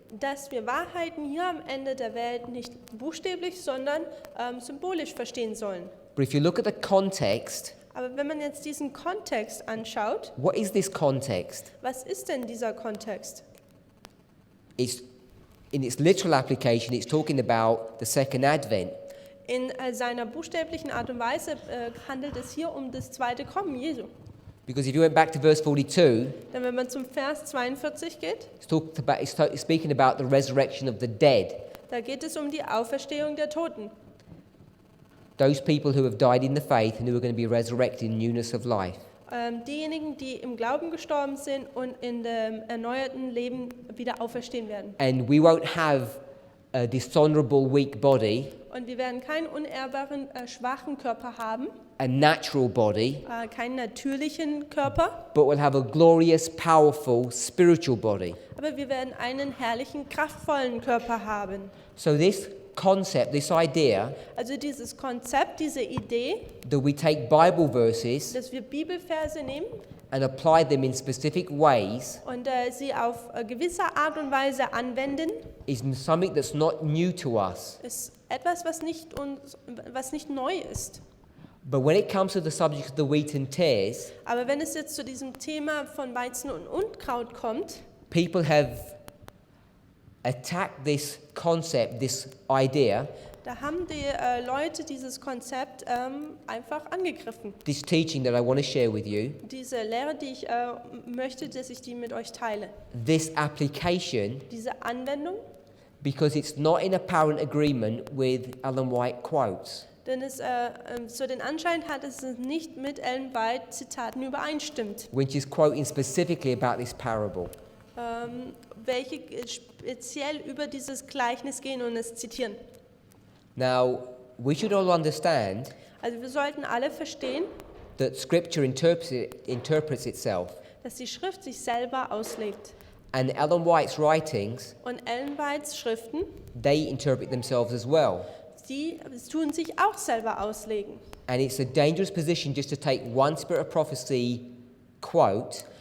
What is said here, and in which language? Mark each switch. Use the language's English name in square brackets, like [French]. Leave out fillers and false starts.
[German] dass wir Wahrheiten hier am Ende der Welt nicht buchstäblich, sondern symbolisch verstehen sollen. [English] But if you look at the context, [German] Aber wenn man jetzt diesen Kontext anschaut, [English] what is this context? [German] was ist denn dieser Kontext? [English] It's, in its literal application, it's talking about the second advent. [German] In seiner buchstäblichen Art und Weise handelt es hier um das zweite Kommen Jesu. [English] Because if you went back to verse 42, [German] Denn wenn man zum Vers 42 geht, [English] it's speaking about the resurrection of the dead. [German] da geht es um die Auferstehung der Toten. [English] Those people who have died in the faith and who are going to be resurrected in newness of life. [German] Diejenigen, die im Glauben gestorben sind und in dem erneuerten Leben wieder auferstehen werden. [English] And we won't have a dishonorable, weak body, [German] Und wir werden keinen unehrbaren, schwachen Körper haben, [English] a natural body, [German] keinen natürlichen Körper, [English] but we'll have a glorious, powerful, spiritual body. [German] aber wir werden einen herrlichen, kraftvollen Körper haben. [English] So this concept, this idea [German] Also dieses Konzept, diese Idee, [English] that we take Bible verses [German] dass wir Bibelverse nehmen [English] and apply them in specific ways [German] und sie auf gewisse Art und Weise anwenden, [English] is something that's not new to us. [German] ist etwas, was nicht neu ist. [English] But when it comes to the subject of the wheat and tares, [German] Aber wenn es jetzt zu diesem Thema von Weizen und Unkraut kommt, [English] people have attacked this concept, this idea, [German] Da haben die Leute dieses Konzept einfach angegriffen. [English] This teaching that I want to share with you, [German] Diese Lehre, die ich möchte, dass ich die mit euch teile. [English] this application, [German] Diese Anwendung, [English] because it's not in apparent agreement with Ellen White quotes. [German] denn es so den Anschein hat, dass es nicht mit Ellen White Zitaten übereinstimmt, [English] When she's quoting specifically about this parable. [German] welche speziell über dieses Gleichnis gehen und es zitieren. [English] Now, we should all understand [German] Also wir sollten alle verstehen, [English] that Scripture interprets itself, [German] dass die Schrift sich selber auslegt. [English] and Ellen White's writings, [German] Und Ellen Whites Schriften, [English] they interpret themselves as well. [German] die tun sich auch selber auslegen. [English] And it's a dangerous position just to take one Spirit of Prophecy quote